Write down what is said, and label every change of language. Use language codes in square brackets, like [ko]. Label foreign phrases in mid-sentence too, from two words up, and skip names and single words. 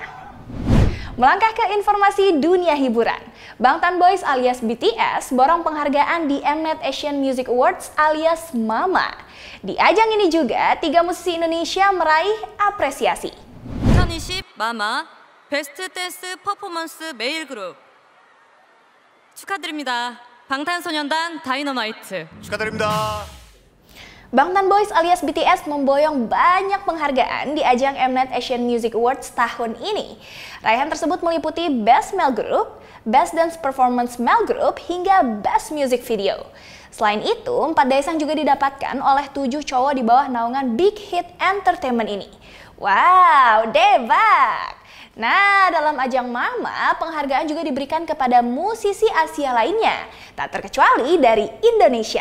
[id] Melangkah ke informasi dunia hiburan, Bangtan Boys alias BTS borong penghargaan di Mnet Asian Music Awards alias MAMA. Di ajang ini juga, 3 musisi Indonesia meraih apresiasi. [ko] 2020 MAMA 베스트 댄스 퍼포먼스 메일 그룹 축하드립니다. 방탄소년단 다이너마이트 축하드립니다. [id] Bangtan Boys alias BTS memboyong banyak penghargaan di ajang Mnet Asian Music Awards tahun ini. Raihan tersebut meliputi Best Male Group, Best Dance Performance Male Group, hingga Best Music Video. Selain itu, 4 daesang juga didapatkan oleh 7 cowok di bawah naungan Big Hit Entertainment ini. Wow, debak! Nah, dalam ajang MAMA, penghargaan juga diberikan kepada musisi Asia lainnya, tak terkecuali dari Indonesia.